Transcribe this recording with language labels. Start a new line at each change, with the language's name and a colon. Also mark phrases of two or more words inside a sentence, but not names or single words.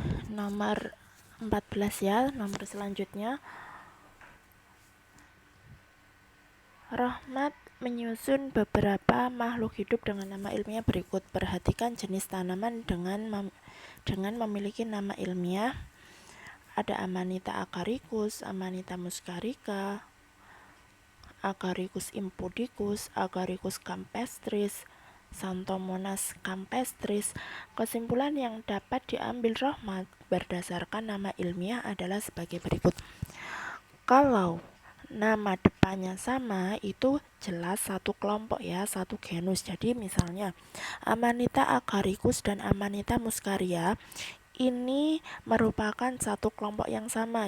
Indonesian: nomor 14 ya, nomor selanjutnya. Rahmat menyusun beberapa makhluk hidup dengan nama ilmiah berikut. Perhatikan jenis tanaman dengan memiliki nama ilmiah. Ada Amanita agaricus, Amanita muscarica, Agaricus impudicus, Agaricus campestris, Xanthomonas campestris. Kesimpulan yang dapat diambil Rahmat berdasarkan nama ilmiah adalah sebagai berikut. Kalau nama depannya sama, itu jelas satu kelompok ya, satu genus. Jadi misalnya Amanita agaricus dan Amanita muscaria ini merupakan satu kelompok yang sama.